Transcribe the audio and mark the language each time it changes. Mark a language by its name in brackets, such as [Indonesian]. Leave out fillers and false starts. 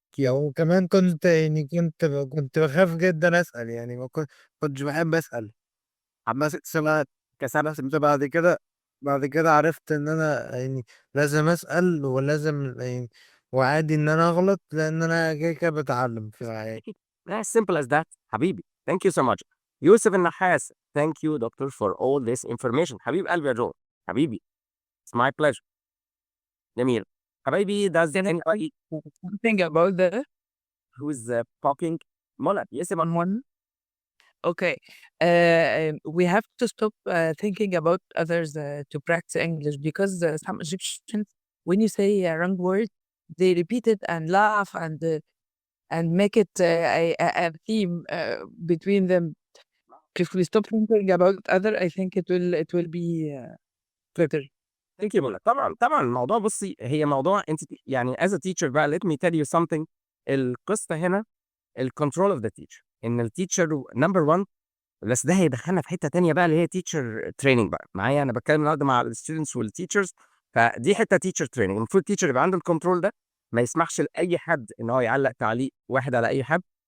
[Arabic] وكمان كنت يعني كنت بخاف جدا اسال، يعني ما كنتش بحب اسال. عمال 6 سنوات كسبت بعد كده عرفت ان انا يعني لازم اسال ولازم يعني وعادي ان انا اغلط لان انا كده بتعلم في الحياه. [English] As simple as that حبيبي. Thank you so much. يوسف النحاس. Thank you doctor for all this information. [Arabic] حبيب قلبي يا جو. حبيبي. [English] It's my pleasure. [Arabic] جميل. [English] حبايبي does anybody Something about the who's talking منى يسمع one. Okay. We have to stop thinking about others to practice English because some Egyptians, when you say a wrong word, they repeat it and laugh and make it a theme between them. If we stop thinking about other, I think it will be better. Thank you منى. [Arabic] طبعا الموضوع بصي هي موضوع انت يعني [English] as a teacher بقى let me tell you something. [Arabic] القصه هنا الكنترول اوف ذا تيتشر. ان التيتشر نمبر 1. بس ده هيدخلنا في حته تانيه بقى اللي هي تيتشر تريننج بقى. معايا انا بتكلم النهارده مع الستودنتس والتيتشرز، فدي حته تيتشر تريننج. المفروض التيتشر يبقى عنده الكنترول ده، ما يسمحش لاي حد ان هو يعلق تعليق واحد على اي حد.